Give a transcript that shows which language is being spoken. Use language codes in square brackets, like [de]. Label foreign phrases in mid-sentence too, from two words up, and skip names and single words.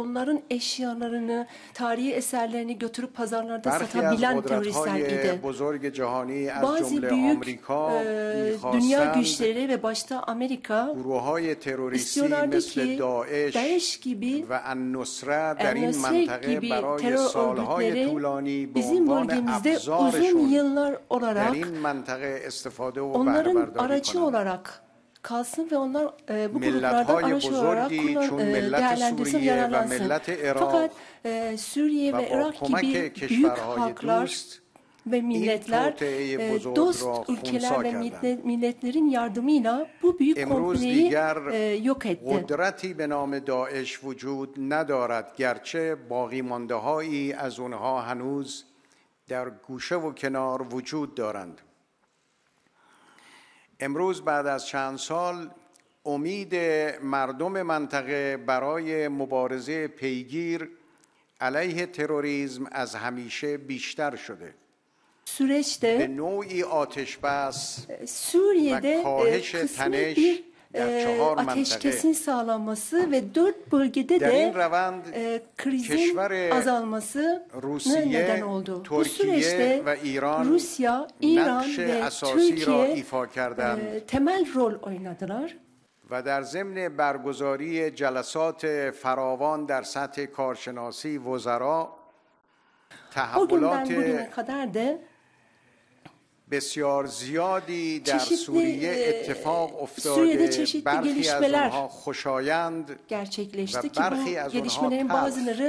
[fa] برخی از قدرت‌های بزرگ جهانی از جمله آمریکا می‌خواستند گروه‌های تروریستی مثل داعش و النصره در این منطقه برای سالهای طولانی به عنوان ابزارشون در این منطقه استفاده و بهره برداری کنند. [tr] kalsın ve onlar bu gruplardan araç olarak değerlendirsin, [fa] و ملت [tr] fakat Suriye ve Irak gibi büyük halklar ve milletler dost ülkeler ve milletlerin yardımıyla bu büyük kompleyi yok etti. [fa] قدرتی به نام داعش وجود ندارد، گرچه باقی مانده هایی از اونها هنوز در گوشه و کنار وجود دارند. امروز بعد از چند سال امید مردم منطقه برای مبارزه پیگیر علیه تروریسم از همیشه بیشتر شده. به نوعی آتش بس و کاهش تنش در 4 [tr] ateşkesin sağlanması ve 4 bölgede de krizin azalması neden oldu. Bu süreçte Rusya, İran ve Türkiye temel rol oynadılar. [fa] و در ضمن برگزاری جلسات فراوان در سطح کارشناسی وزرا تحولات بسیار زیادی در سوریه اتفاق افتاده. برخی از اونها خوشایند و برخی از اونها تلخ.